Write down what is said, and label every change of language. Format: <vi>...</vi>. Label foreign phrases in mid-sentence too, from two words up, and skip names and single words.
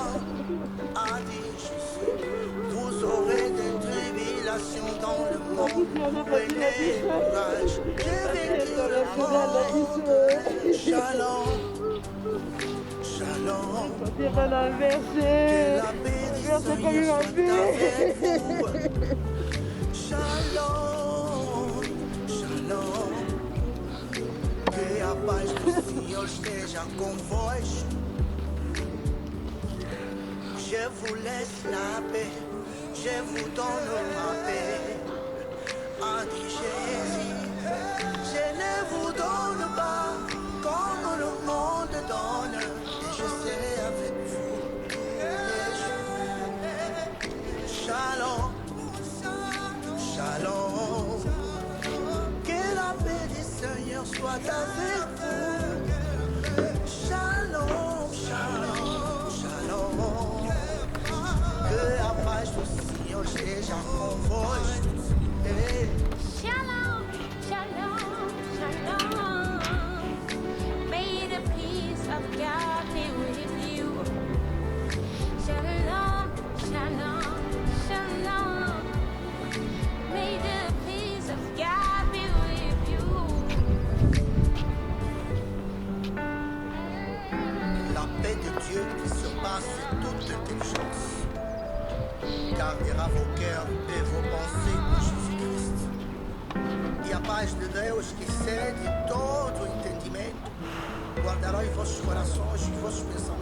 <fr>A dit Jésus, vous aurez des tribulations dans le monde. Prenez courage, j'ai vécu le monde.</fr> <he>Shalom, shalom.</he> <fr>Que la bénédiction soit avec vous.</fr> <he>Shalom, shalom.</he> <pt>Que a paz do Senhor esteja convosco.</pt> <fr>Je vous laisse la paix, je vous donne ma paix. A dit Jésus, je ne vous donne pas comme le monde donne. Et je serai avec vous tous les jours.</fr> <he>Shalom, shalom.</he> <fr>Que la paix du Seigneur soit avec vous.</fr> <he>Shalom, shalom, shalom.</he> <pt>Que la paz do Senhor esteja convosco.</pt> <he>Shalom, shalom, shalom.</he> <en>May the peace of God be with you.</en> <he>Shalom, shalom, shalom.</he> <en>May the peace of God be with you.</en> <fr>La paix de Dieu qui surpasse toute intelligence gardera vos cœurs</fr> <pt>e vos pensées por Jesus Cristo. E a paz de Deus que excede todo o entendimento guardará em vossos corações e vossos</pt>